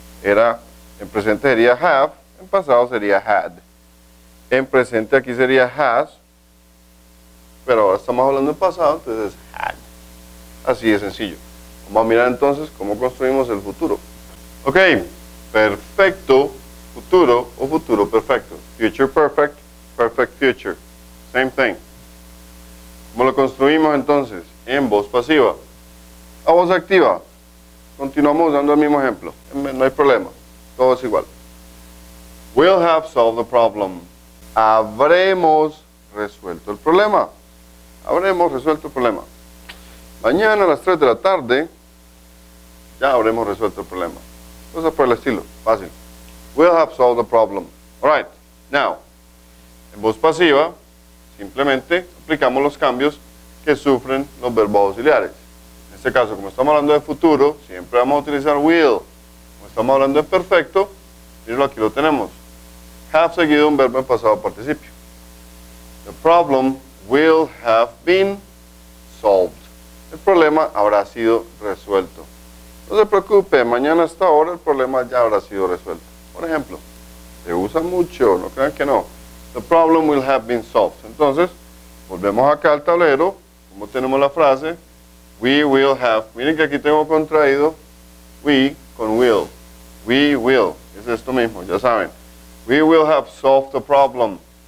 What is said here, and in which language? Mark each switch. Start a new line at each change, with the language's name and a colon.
Spanish: En presente sería have, en pasado sería had. En presente aquí sería has, pero ahora estamos hablando en pasado, entonces es had. Así de sencillo. Vamos a mirar entonces cómo construimos el futuro. Ok, perfecto futuro o futuro perfecto.
English: Future perfect, perfect future. Same thing.
Spanish: ¿Cómo lo construimos entonces? En voz pasiva. A voz activa. Continuamos usando el mismo ejemplo. No hay problema. Todo es igual.
English: We'll have solved the problem.
Spanish: Habremos resuelto el problema. Habremos resuelto el problema. Mañana a las 3 de la tarde ya habremos resuelto el problema. Cosas por el estilo. Fácil.
English: We'll have solved the problem. Alright.
Spanish: Now, en voz pasiva, simplemente aplicamos los cambios que sufren los verbos auxiliares. En este caso, como estamos hablando de futuro, siempre vamos a utilizar will. Como estamos hablando de perfecto, mírenlo, aquí lo tenemos. Have seguido un verbo en pasado participio.
English: The problem will have been solved.
Spanish: El problema habrá sido resuelto. No se preocupe, mañana a esta hora el problema ya habrá sido resuelto. Por ejemplo, se usa mucho, no crean que no.
English: The problem will have been solved.
Spanish: Entonces, volvemos acá al tablero. Como tenemos la frase,
English: we will have.
Spanish: Miren que aquí tengo contraído we con will.
English: We will.
Spanish: Es esto mismo, ya saben.
English: We will have solved the problem.